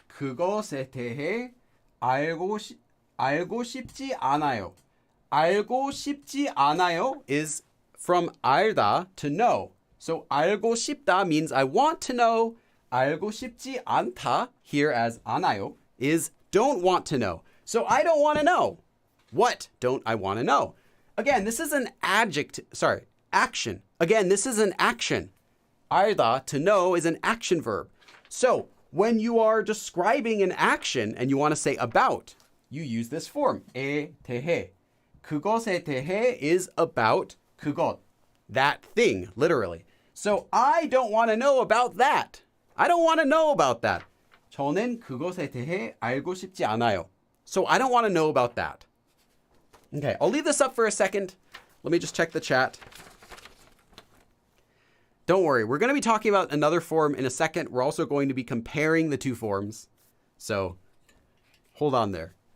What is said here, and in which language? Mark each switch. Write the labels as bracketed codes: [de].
[ko] 그것에 대해 알고 싶지 않아요. 알고 싶지 않아요 [en] is from 알다 to know. So [ko] 알고 싶다 [en] means I want to know. [ko] 알고 싶지 않다, [en] here as 않아요, is don't want to know. So I don't want to know. What don't I want to know? Again, this is an action. Again, this is an action. 알다, to know, is an action verb. So when you are describing an action and you want to say about, you use this form, 에 대해. [ko] 그것에 대해 [en] is about 그것, that thing, literally. So I don't want to know about that. I don't want to know about that. [ko] 저는 그것에 대해 알고 싶지 않아요. [en] So I don't want to know about that. Okay, I'll leave this up for a second. Let me just check the chat. Don't worry, we're going to be talking about another form in a second. We're also going to be comparing the two forms. So hold on there.